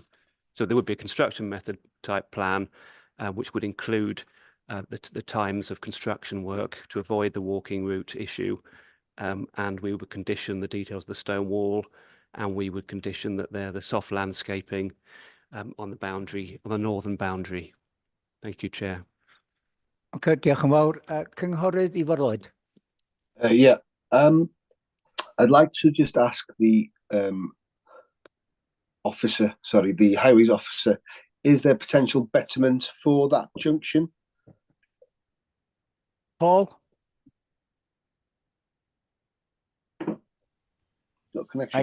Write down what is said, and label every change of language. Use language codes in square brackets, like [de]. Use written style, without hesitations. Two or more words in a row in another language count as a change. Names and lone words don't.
[en] So there would be a construction method type plan, which would include the times of construction work to avoid the walking route issue. And we would condition the details of the stone wall, and we would condition that they're the soft landscaping on the boundary, on the northern boundary. Thank you, Chair. [cy] Okay, diolch yn fawr. Cynghorydd Ifar Lloyd. [en] Yeah, I'd like to just ask the the highways officer, is there potential betterment for that junction? Paul? No connection.